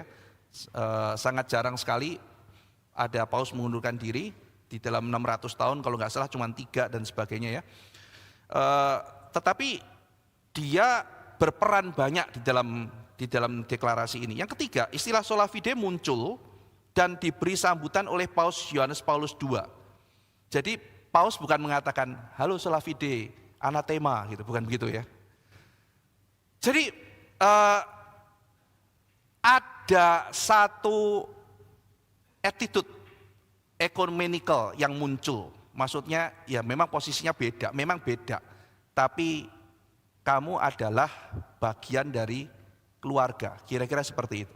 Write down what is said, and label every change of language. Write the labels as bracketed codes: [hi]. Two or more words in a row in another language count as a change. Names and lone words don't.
[id] Sangat jarang sekali ada paus mengundurkan diri di dalam 600 tahun, kalau nggak salah cuma 3 dan sebagainya ya. Tetapi dia berperan banyak di dalam deklarasi ini. Yang ketiga, istilah [la] sola fide [id] muncul dan diberi sambutan oleh Paus Yohanes Paulus II. Jadi Paus bukan mengatakan halo [la] sola fide, [id] anatema gitu, bukan begitu ya. Jadi ada satu attitude ekumenikal yang muncul. Maksudnya ya memang posisinya beda, memang beda. Tapi kamu adalah bagian dari keluarga, kira-kira seperti itu.